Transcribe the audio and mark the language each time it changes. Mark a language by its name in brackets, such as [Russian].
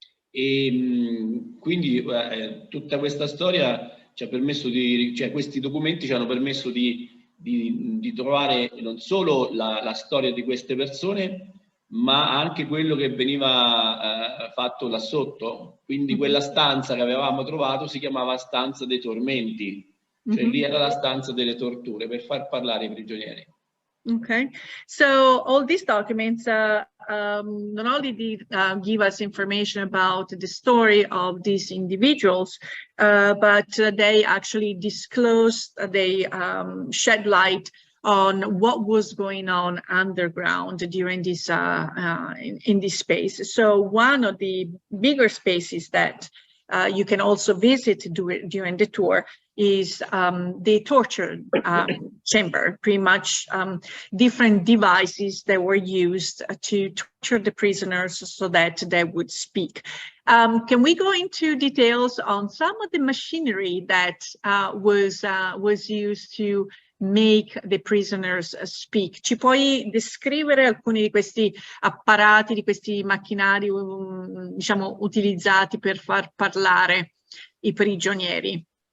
[Italian] E quindi tutta questa storia ci ha permesso cioè questi documenti ci hanno permesso di trovare non solo la storia di queste persone, ma anche quello che veniva fatto là sotto. Quindi quella stanza che avevamo trovato si chiamava stanza dei tormenti, cioè lì era la stanza delle torture per far parlare i prigionieri. [English] Okay, so all these documents not only did give us information about the story of these individuals, but they actually disclosed, they shed light on what was going on underground during this in this space. So one of the bigger spaces that you can also visit during the tour is the torture chamber, pretty much different devices that were used to torture the prisoners so that they would speak. Can we go into details on some of the machinery that was used to make the prisoners speak? [Italian] Ci puoi descrivere alcuni di questi apparati, di questi macchinari, diciamo, utilizzati per far parlare i prigionieri?